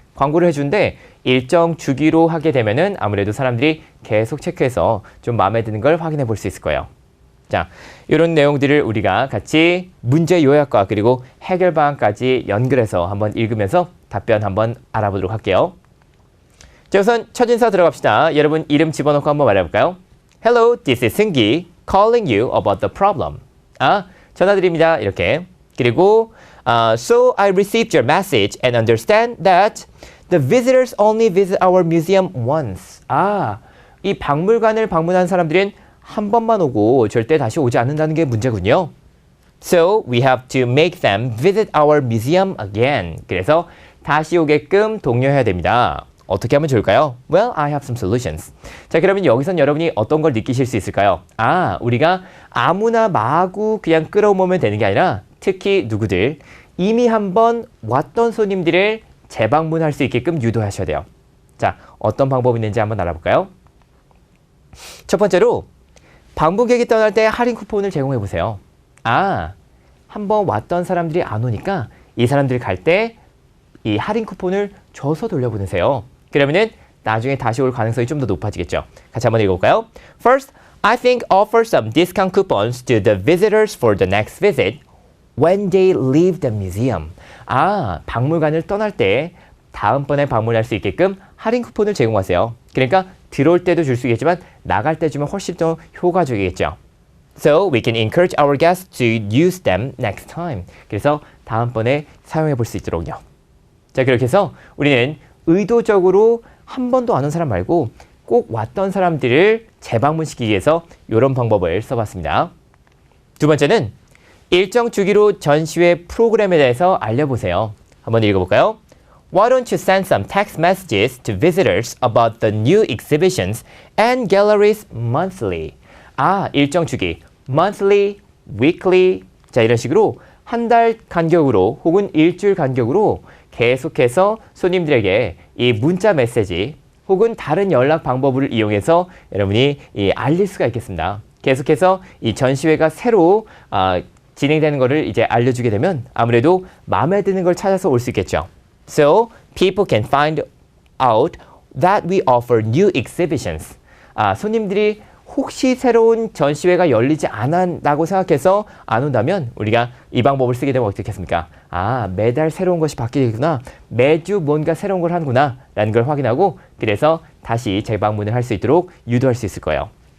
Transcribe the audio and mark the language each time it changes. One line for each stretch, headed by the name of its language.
Korean: 광고를 해주는데 일정 주기로 하게 되면은 아무래도 사람들이 계속 체크해서 좀 마음에 드는 걸 확인해 볼 수 있을 거예요. 자, 이런 내용들을 우리가 같이 문제 요약과 그리고 해결 방안까지 연결해서 한번 읽으면서 답변 한번 알아보도록 할게요. 자, 우선 첫 인사 들어갑시다. 여러분 이름 집어넣고 한번 말해볼까요?
English: Hello, this is 승기 calling you about the problem.
Korean: 전화드립니다. 이렇게. 그리고
English: So I received your message and understand that the visitors only visit our museum once.
Korean: 이 박물관을 방문한 사람들은 한 번만 오고 절대 다시 오지 않는다는 게 문제군요.
English: So we have to make them visit our museum again.
Korean: 그래서 다시 오게끔 독려해야 됩니다. 어떻게 하면 좋을까요?
English: Well, I have some solutions.
Korean: 자, 그러면 여기선 여러분이 어떤 걸 느끼실 수 있을까요? 우리가 아무나 마구 그냥 끌어모으면 되는 게 아니라 특히 누구들 이미 한번 왔던 손님들을 재방문할 수 있게끔 유도하셔야 돼요. 자, 어떤 방법이 있는지 한번 알아볼까요? 첫 번째로 방문객이 떠날 때 할인 쿠폰을 제공해 보세요. 한번 왔던 사람들이 안 오니까 이 사람들이 갈 때 이 할인 쿠폰을 줘서 돌려보내세요. 그러면은 나중에 다시 올 가능성이 좀 더 높아지겠죠. 같이 한번 읽어볼까요?
English: First, I think offer some discount coupons to the visitors for the next visit when they leave the museum.
Korean: 박물관을 떠날 때 다음번에 방문할 수 있게끔 할인 쿠폰을 제공하세요. 그러니까 들어올 때도 줄 수 있겠지만 나갈 때 주면 훨씬 더 효과적이겠죠.
English: So we can encourage our guests to use them next time.
Korean: 그래서 다음번에 사용해 볼 수 있도록요. 자, 그렇게 해서 우리는 의도적으로 한 번도 안 온 사람 말고 꼭 왔던 사람들을 재방문시키기 위해서 이런 방법을 써봤습니다. 두 번째는 일정 주기로 전시회 프로그램에 대해서 알려보세요. 한번 읽어볼까요?
English: Why don't you send some text messages to visitors about the new exhibitions and galleries monthly?
Korean: 일정 주기.
English: monthly, weekly.
Korean: 자, 이런 식으로 한 달 간격으로 혹은 일주일 간격으로 계속해서 손님들에게 이 문자 메시지 혹은 다른 연락 방법을 이용해서 여러분이 알릴 수가 있겠습니다. 계속해서 이 전시회가 새로 진행되는 것을 이제 알려주게 되면 아무래도 마음에 드는 걸 찾아서 올 수 있겠죠.
English: So, people can find out that we offer new exhibitions.
Korean: 손님들이 혹시 새로운 전시회가 열리지 않았다고 생각해서 안 온다면 우리가 이 방법을 쓰게 되면 어떻겠습니까? 매달 새로운 것이 바뀌겠구나. 매주 뭔가 새로운 걸 하는구나. 라는 걸 확인하고 그래서 다시 재방문을 할 수 있도록 유도할 수 있을 거예요.